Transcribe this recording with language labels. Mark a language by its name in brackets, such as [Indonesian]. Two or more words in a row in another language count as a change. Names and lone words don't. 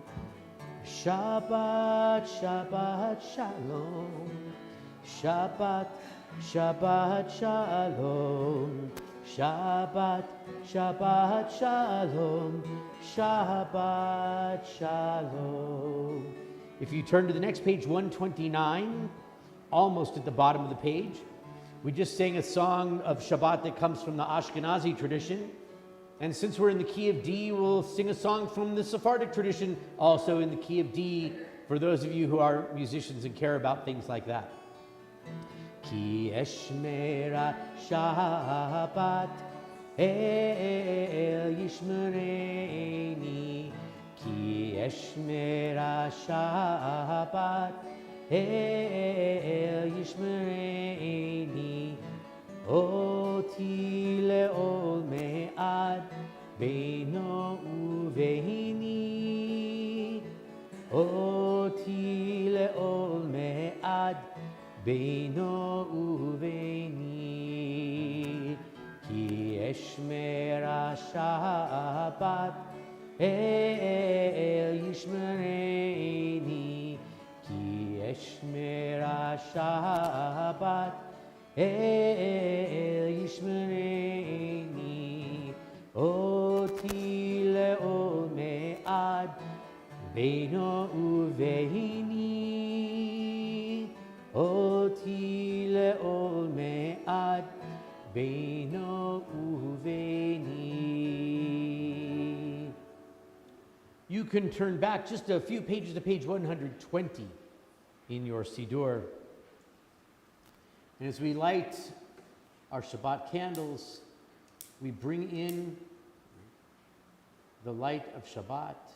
[Hebrew] שבת, שבת שלום. שבת, שבת שלום. שבת, שבת שלום. שבת שלום. [English] If you turn to the next page, 129, almost at the bottom of the page, we just sang a song of Shabbat that comes from the Ashkenazi tradition. And since we're in the key of D, we'll sing a song from the Sephardic tradition, also in the key of D, for those of you who are musicians and care about things like that. [Hebrew] כי אשמרה שבת אל ישמרני. כי אשמרה שבת אל ישמרני. אות לעולמי עד בינו וביני. אות לעולמי עד בינו וביני. כי אשמרה שבת אל ישמרני. כי אשמרה שבת אל ישמרני. אות לעולמי עד בינו וביני. אות לעולמי עד בינו וביני. [English] You can turn back just a few pages to page 120 in your Siddur. And as we light our Shabbat candles, we bring in the light of Shabbat.